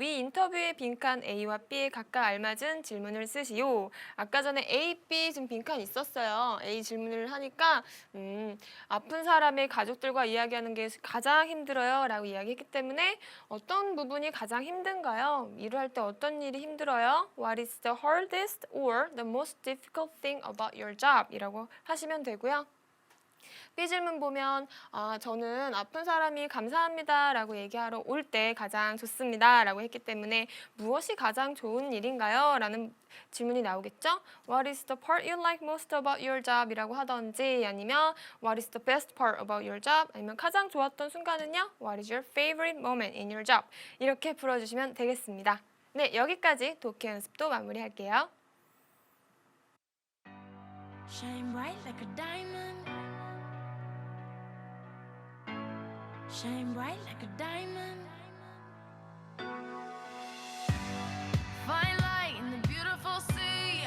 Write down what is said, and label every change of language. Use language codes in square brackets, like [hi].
[ko] 위 인터뷰의 빈칸 A와 B에 각각 알맞은 질문을 쓰시오. 아까 전에 A, B 지금 빈칸 있었어요. A 질문을 하니까 아픈 사람의 가족들과 이야기하는 게 가장 힘들어요 라고 이야기했기 때문에 어떤 부분이 가장 힘든가요? 일을 할 때 어떤 일이 힘들어요? [en] What is the hardest or the most difficult thing about your job? [ko] 이라고 하시면 되고요. B 질문 보면 저는 아픈 사람이 감사합니다 라고 얘기하러 올 때 가장 좋습니다 라고 했기 때문에 무엇이 가장 좋은 일인가요? 라는 질문이 나오겠죠? [en] What is the part you like most about your job? 이라고 하던지 아니면 What is the best part about your job? [ko] 아니면 가장 좋았던 순간은요? [en] What is your favorite moment in your job? [ko] 이렇게 풀어주시면 되겠습니다. 네, 여기까지 독해 연습도 마무리할게요. [en] Shine bright like a diamond. Shine bright like a diamond. Fine light in the beautiful sea.